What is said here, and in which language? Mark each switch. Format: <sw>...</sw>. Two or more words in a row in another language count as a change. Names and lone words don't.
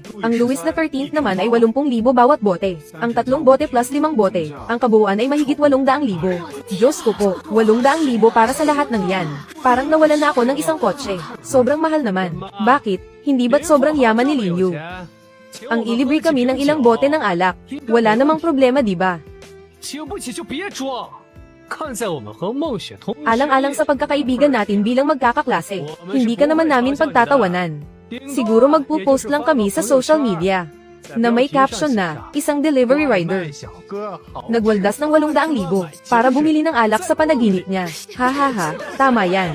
<tl>Ang Louis XIII naman ay 80,000 bawat bote. Ang 3 bote plus 5 bote, ang kabuuan ay mahigit 800,000. Diyos ko po, 800,000 para sa lahat ng yan. Parang nawalan na ako ng isang kotse. Sobrang mahal naman. Bakit? Hindi ba't sobrang yaman ni Linyu? Ang ilibre kami ng ilang bote ng alak. Wala namang problema, di ba?</tl> <zh>请不起就别装。看在我们和孟雪同</zh> <tl>Alang-alang sa pagkakaibigan natin bilang magkakaklase, hindi ka naman namin pagtatawanan. Siguro magpo-post lang kami sa</tl> <en>social media</en> <tl>na may caption na, isang delivery rider. Nagwaldas ng 800,000 para bumili ng alak sa panaginip niya. Hahaha, tama yan.</tl>